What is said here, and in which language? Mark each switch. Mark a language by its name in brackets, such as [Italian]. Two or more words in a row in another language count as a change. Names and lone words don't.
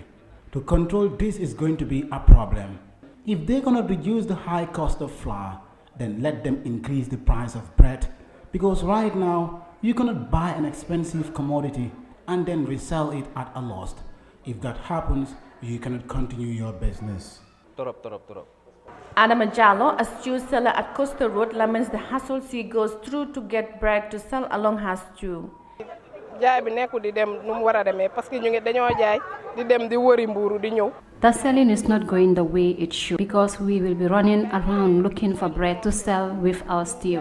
[English] To control this is going to be a problem. If they're going to reduce the high cost of flour, then let them increase the price of bread, because right now you cannot buy an expensive commodity and then resell it at a loss. If that happens, you cannot continue your business. Torop. Adama Jallo, a stew seller at Coastal Road, laments the hassle she goes through to get bread to sell along her stew. The selling is not going the way it should because we will be running around looking for bread to sell with our stew.